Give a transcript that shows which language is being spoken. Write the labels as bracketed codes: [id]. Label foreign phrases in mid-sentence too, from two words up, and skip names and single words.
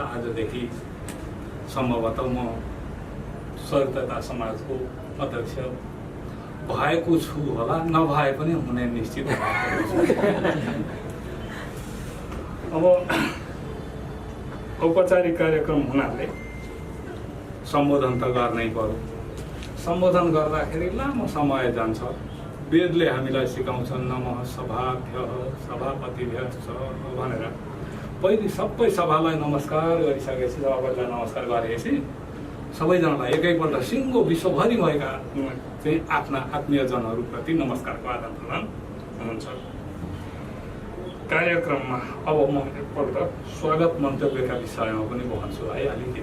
[ne] आजदेखि सम्भवतः म सहयोगिता समाजको अध्यक्ष भएको छु होला, नभए पनि हुने निश्चित भएको छु। अब औपचारिक कार्यक्रम हुनाले सम्बोधन त गर्नै पर्यो। सम्बोधन गर्दाखेरि लामो समय जान्छ। वेदले हामीलाई सिकाउँछन् [sa] नमः सभाभ्यः सभापतिभ्यश्च [ne] भनेर। पहिले सबै सभालाई नमस्कार गरिसकेपछि, सभापतिलाई नमस्कार गरेपछि सबैजनालाई एकैपल्ट सिङ्गो विश्वभरि भएका चाहिँ आफ्ना आत्मीयजनहरूप्रति नमस्कारको आदान प्रदान हुन्छ। कार्यक्रममा अब म एकपल्ट स्वागत मन्तव्यका विषयमा पनि भन्छु है अलिकति।